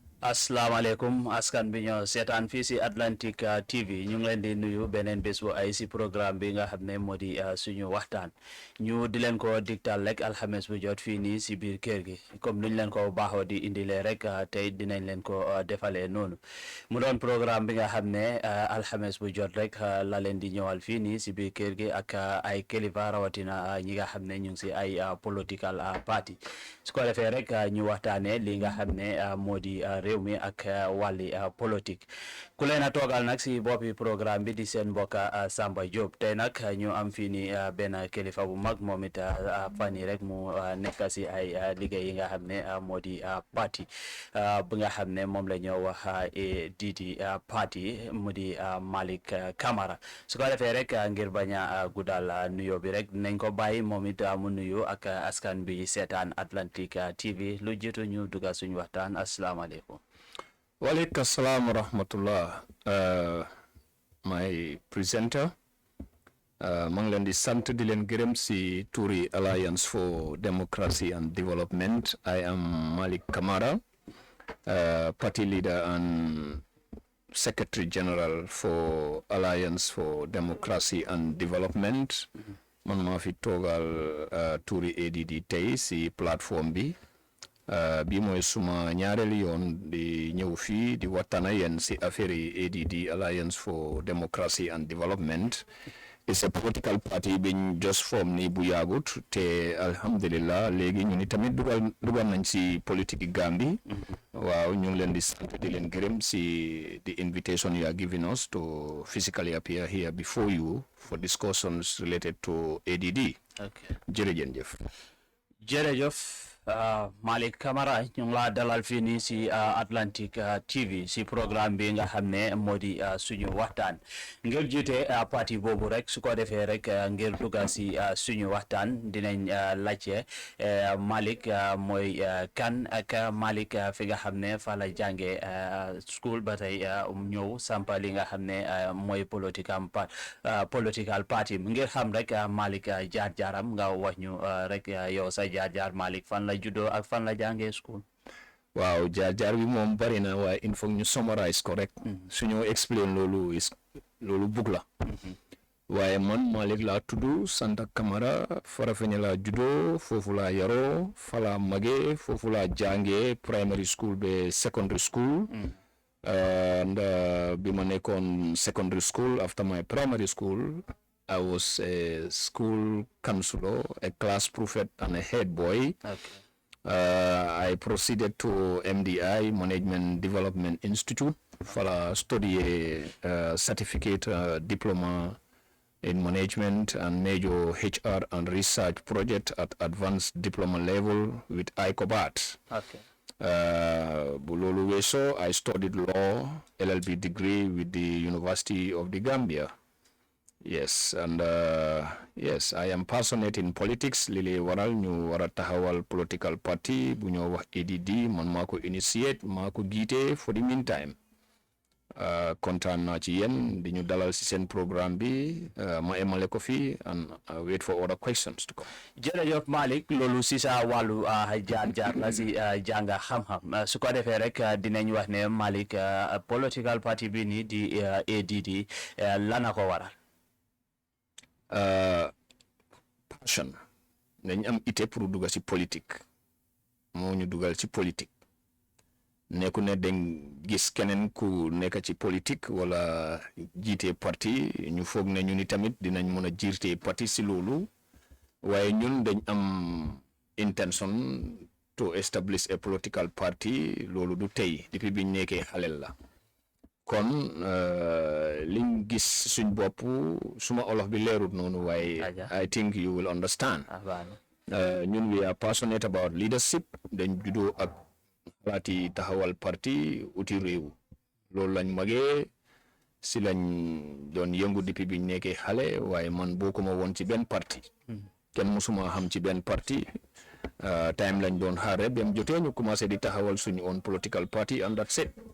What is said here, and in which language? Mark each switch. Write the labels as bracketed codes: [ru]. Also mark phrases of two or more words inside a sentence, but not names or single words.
[wo] asalaamaaleykum askan bi ñoo seetaan fii si Atlantic TV ñu ngi leen di nuyu beneen bés bu ay si programme bi nga xam ne moo di suñu waxtaan ñu di leen ko digtal rek alxames bu jot fii nii si biir kër gi comme nuñ leen ko baaxoo di indilee rek tey dinañ leen ko defalee noonu mu doon programme bi nga xam ne alxames bu jot rek la leen di ñëwal fii nii si biir kër gi ak ay kilifa rawatina ñi nga xam ne ñu ngi si ay [en] political party [wo] su ko defee rek ñu waxtaanee li nga xam ne moo di réew mi ak wàlli politique ku leen a toogal nag si boppi programme bi di seen mbokk Samba Jobe tey nag ñu am fii ni benn kilifa bu mag moom it fan yi rek mu nekk si ay liggéey yi nga xam ne moo di parti bi nga xam ne moom la ñoo wax A.D.D parti mu di Malick Camara su ko defee rek ngir bañ a guddal nuyoo bi rek nañ ko bàyyi moom it mu nuyu ak askan bi seetaan Atlantic TV lu jiitu ñu dugga suñu waxtaan asalaamaaleykum. [ar] Walaikum assalam wa rahmatullah. [en] My presenter, [wo] maa ngi leen di sant di leen gërëm si turi Alliance for Democracy and Development. [en] I am Malick Camara, party leader and Secretary General for Alliance for Democracy and Development. [wo] Man maa fi toogal turi A.D.D tey si plateforme bi. Bi mooy suma ñaareelu yoon di ñëw fii di waxtaan ak yéen si affaire yi A.D.D Alliance for Democracy and Development. [en] It's a political party [wo] biñ [en] just form [wo] ni bu yaagut te alhamdulillah léegi ñu ni tamit dugal nañ si politique Gambie. Waaw ñu ngi leen di sant di leen gërëm si [en] the invitation you are giving us to physically appear here before you for discussions related to A.D.D. Okay. [wo] Jërëjëf Malick Camara ñu ngi laa dalal fii nii si Atlantic TV si programme bi nga xam ne moo di suñu waxtaan ngir jiite parti boobu rek su ko defee rek ngir dugga si suñu waxtaan dinañ laajte Malick mooy kan ak Malick fi nga xam ne fa la jànge school ba tey ñëw sampa li nga xam ne mooy [en] political party [wo] ngir xam rek Malick jaar-jaaram nga wax ñu rek yow sa jaar-jaar Malick fan la juddoo ak fan la jàngee school. Waaw jaar-jaar bi moom bari na waaye [fr] il faut [wo] ñu summarize ko rek. suñu explain loolu bugg la. waaye man Malick laa tudd Santa Camara Farafenni laa juddoo foofu laa yaroo fa laa magee foofu laa jàngee [en] primary school [wo] ba [en] secondary school. and [wo] bi ma nekkoon [en] secondary school after my primary school I was a school counselor, a class prefect, and a head boy. Okay. I proceeded to MDI, Management Development Institute, for a study certificate diploma in management and major HR and research project at advanced diploma level with ICOBAT. Okay. Bulolu I studied law, LLB degree with the University of the Gambia. Yes, and yes, I am passionate in politics. [wo] Lili waral ñu wara taxawal political party bu ñoo wax A.D.D man mako initiate mako gité [en] for the meantime. [wo] Kontaan naa ci yéen di ñu dalal ci seen programme bi ma emale ko fi [en] and wait for other questions to come. [wo] Jërëjëf Malick loolu si sa wàllu jaar-jaar la si jànga xam-xam su ko defee rek dinañ wax ne Malick political party bi nii di A.D.D lana ko waral. Passion dañ am ité pour dugal ci politique moo ñu dugal ci politique nekku ne dañ gis keneen ku nekk ci politique wala jiite parti ñu foog ne ñu ni tamit dinañ mën a jiite parti ci loolu waaye ñun dañ am [en] intention to establish a political party [wo] loolu du tey depuis biñ nekkee xalel la kon liñ gis suñ bopp suma olof bi leerut noonu waaye [en] I think you will understand. [wo] Ñun [en] we are passionate about leadership [wo] dañ juddoo ak xalaati taxawal parti uti réew loolu lañ magee si lañ doon yëngu depuis biñ nekkee xale waaye man bokkuma woon ci benn parti kenn musuma xam ci benn parti time lañ doon xaar rek bam jotee ñu commencé di taxawal suñu [en] own political party and that's it.